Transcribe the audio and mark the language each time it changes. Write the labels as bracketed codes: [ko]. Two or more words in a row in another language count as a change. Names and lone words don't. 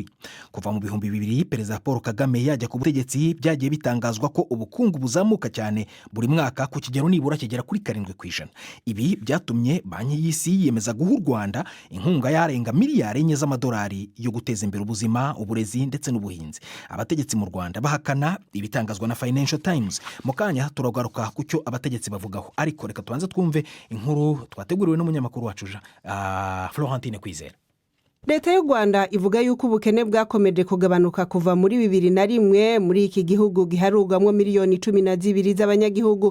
[rw] Kuva mu 2000 Perezida Paul Kagame yajya ku butegetsi byagiye bitangazwa ko ubukungu buzamuka cyane buri mwaka ku kigero nibura kigera kuri 7%. Ibi byatumye Banki y'Isi yemeza guha u Rwanda inkunga yarenga miliyari 4 z'amadolari yo guteza imbere ubuzima, uburezi ndetse n'ubuhinzi. Abategetsi mu Rwanda bahakana ibitangazwa na Financial Times. Mukanya turagaruka ku cyo abategetsi bavugaho, ariko reka tubanze twumve inkuru twateguriwe n'umunyamakuru wacu Florentine Kwizera. Leta y'u Rwanda ivuga yuko ubukene bwakomeje kugabanuka kuva muri 2001 muri iki gihugu giharugwamo miliyoni 12 z'abanyagihugu.